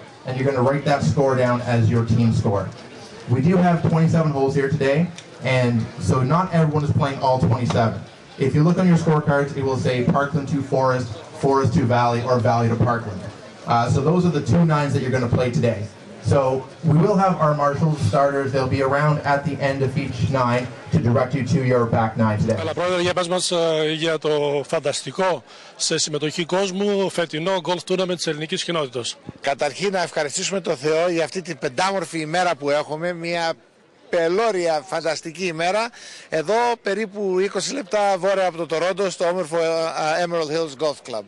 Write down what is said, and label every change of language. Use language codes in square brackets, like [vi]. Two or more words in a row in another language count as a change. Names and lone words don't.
[en] And you're going to write that score down as your team score. We do have 27 holes here today, and so not everyone is playing all 27. If you look on your scorecards, it will say Parkland to Forest, Forest to Valley, or Valley to Parkland. So those are the 2 nines that you're going to play today. So we will have our marshals starters. They'll be around at the end of each nine to direct you to your back nine today. [el] Καλά, πρόεδρε, για πες μας για το φανταστικό σε συμμετοχή κόσμου φετινό [en] golf tournament [el] της ελληνικής κοινότητας. Καταρχήν να ευχαριστήσουμε τον Θεό για αυτή την πεντάμορφη ημέρα που έχουμε, μια πελώρια φανταστική ημέρα, εδώ περίπου 20 λεπτά βόρεια από το Τορόντο στο όμορφο Emerald Hills Golf Club.